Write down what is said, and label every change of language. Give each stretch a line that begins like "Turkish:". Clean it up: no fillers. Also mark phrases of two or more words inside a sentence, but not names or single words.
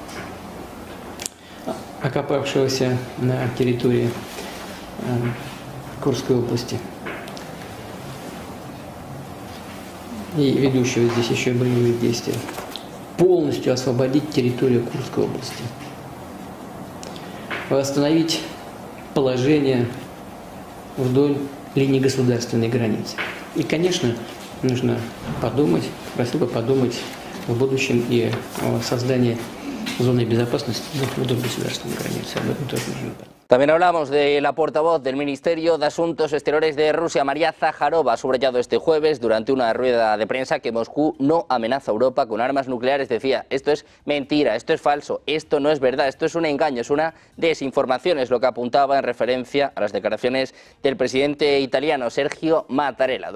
Russian: окопавшегося на территории Курской области и ведущего здесь еще боевые действия, полностью освободить территорию Курской области, восстановить положение вдоль линии государственной границы. И, конечно, нужно подумать, просил бы подумать в будущем и о создании зоны безопасности вдоль государственной границы. Об этом тоже нужно подумать.
Spanish: También hablamos de la portavoz del Ministerio de Asuntos Exteriores de Rusia, María Zaharova, ha subrayado este jueves durante una rueda de prensa que Moscú no amenaza a Europa con armas nucleares. Decía, esto es mentira, esto es falso, esto no es verdad, esto es un engaño, es una desinformación, es lo que apuntaba en referencia a las declaraciones del presidente italiano Sergio Mattarella.